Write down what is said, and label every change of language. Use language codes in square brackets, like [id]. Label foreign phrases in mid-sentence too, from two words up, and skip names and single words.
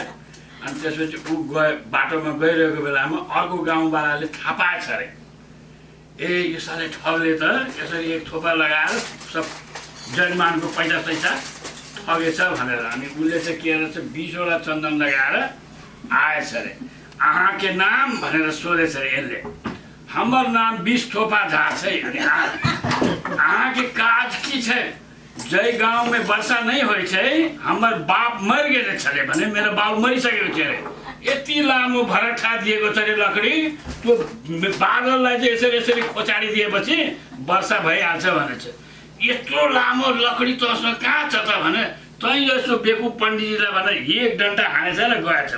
[ne] अनि त्यसपछि ऊ बाटोमा गइरहेको बेलामा अर्को गाउँवालाले थाहा पाएछ अरे, ए यो साले ठगले त यसरी एक थोपा लगाएर सब जजमानको पैसा ठगेछ भनेर। अनि उसले चाहिँ के रहेछ 20वटा चन्दन लगाएर आएछ अरे। के नाम भनेर सोधेछ अरे यसले। [mai] हमर नाम 20 थोपा झा छै। अनि के काज की छै? जय गांव में वर्षा नहीं होइ छै, हमर बाप मर गेले छले [ne] भने मेरो बाबु मरिसकेको थियो अरे। यति लामो भरठा दिएको छ अरे लकडी, त्यो बादललाई चाहिँ यसरी खोचाडी दिएपछि वर्षा भइहाल्छ भनेछ। यत्रो लामो लकडी तसँग कहाँ छ त भने तै यसो बेकु पण्डितजीलाई भनेर 1 डन्डा हानेछ र गएछौ।